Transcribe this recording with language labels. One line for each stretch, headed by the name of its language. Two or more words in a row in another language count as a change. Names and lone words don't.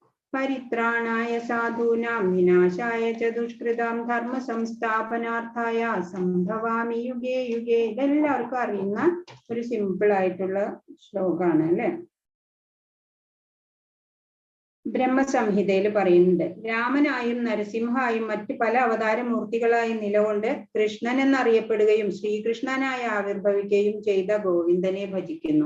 Sanskrit: പരിത്രാണായ സാധൂനാം വിനാശായ ച ദുഷ്കൃതാം ധർമ്മ സംസ്ഥാപനാർത്ഥായ സംഭവാമി യുഗേ യുഗേ.
Malayalam: ഇതെല്ലാവർക്കും അറിയുന്ന ഒരു സിമ്പിൾ ആയിട്ടുള്ള ശ്ലോകമാണ് അല്ലെ. ബ്രഹ്മസംഹിതയിൽ പറയുന്നുണ്ട്, രാമനായും നരസിംഹായും മറ്റ് പല അവതാരമൂർത്തികളായും നിലകൊണ്ട് കൃഷ്ണൻ എന്നറിയപ്പെടുകയും ശ്രീകൃഷ്ണനായി ആവിർഭവിക്കുകയും ചെയ്ത ഗോവിന്ദനെ ഭജിക്കുന്നു.